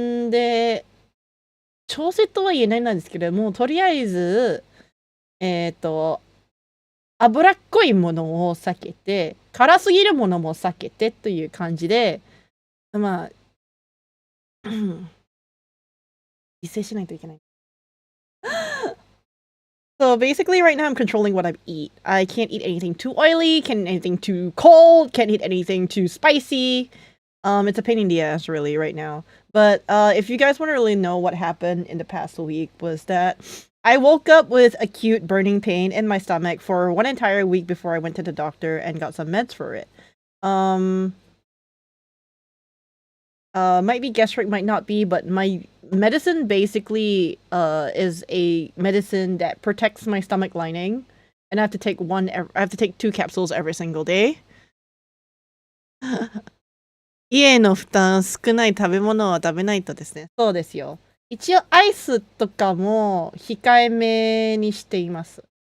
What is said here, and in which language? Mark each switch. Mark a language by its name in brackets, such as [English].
[Japanese] で調整とは言えないんですけども、とりあえず、脂っこいものを避けて、辛すぎるものも避けてという感じで、まあ、自制しないといけない。 [English] So basically right now I'm controlling what I eat. I can't eat anything too oily, can't eat anything too cold, can't eat anything too spicy. It's a pain in the ass really right now. But if you guys want to really know what happened in the past week was that I woke up with acute burning pain in my stomach for one entire week before I went to the doctor and got some meds for it. Might be gastric, might not be, but my medicine basically is a medicine that protects my stomach lining, and I have to take I have to take 2 capsules every single day. [Japanese] 家の負担少ない食べ物は食べないとですね。そうですよ。一応アイスとかも控えめにしています。